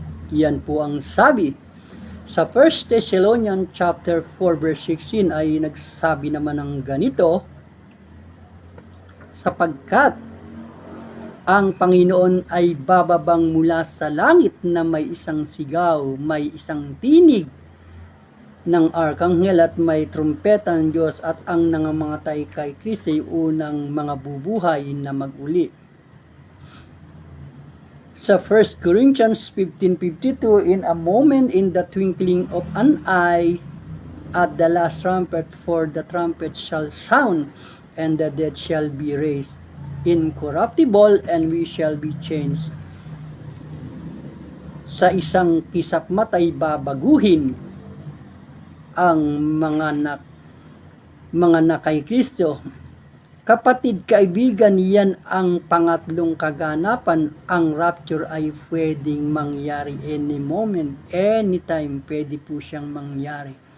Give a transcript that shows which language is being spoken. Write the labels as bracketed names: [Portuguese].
[Filipino] Yan po ang sabi sa 1 Thessalonians chapter 4 verse 16 ay nagsabi naman ng ganito, sapagkat ang Panginoon ay bababang mula sa langit na may isang sigaw, may isang tinig ng arkanghel at may trumpeta ng Diyos, at ang nangamatay kay Kristo ay unang mga bubuhay na maguli. [English] Sa 1 Corinthians 15:52, in a moment, in the twinkling of an eye, at the last trumpet, for the trumpet shall sound, and the dead shall be raised incorruptible, and we shall be changed. [Filipino] Sa isang kisap matay babaguhin ang mga na kay Kristo. Kapatid, kaibigan, yan ang pangatlong kaganapan. Ang rapture ay pwedeng mangyari [English] any moment, anytime, [Filipino] pwede po siyang mangyari.